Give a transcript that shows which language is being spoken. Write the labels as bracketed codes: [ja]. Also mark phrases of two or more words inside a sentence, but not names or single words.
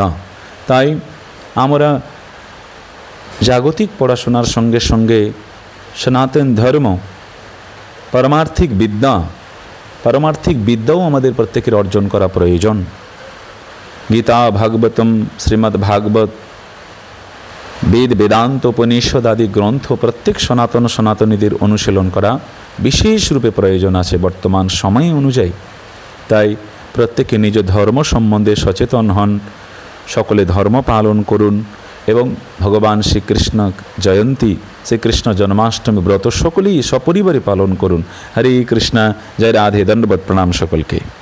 [bn] তাই আমরা জাগতিক পড়াশোনার সঙ্গে সঙ্গে সনাতন ধর্ম পারমার্থিক বিদ্যাও আমাদের প্রত্যেকের অর্জন করা প্রয়োজন। গীতা, ভাগবতম, শ্রীমদ্ ভাগবত, বেদ বেদান্ত উপনিষদ আদি গ্রন্থ প্রত্যেক সনাতনীদের অনুশীলন করা বিশেষ রূপে প্রয়োজন আছে বর্তমান সময় অনুযায়ী। তাই প্রত্যেকে নিজ ধর্ম সম্বন্ধে সচেতন হন, সকলে ধর্ম পালন করুন এবং ভগবান শ্রীকৃষ্ণ জয়ন্তী শ্রীকৃষ্ণ জন্মাষ্টমী ব্রত সকলেই সপরিবারে পালন করুন। হরে কৃষ্ণ। জয় রাধে। দণ্ডবত প্রণাম সকলকে।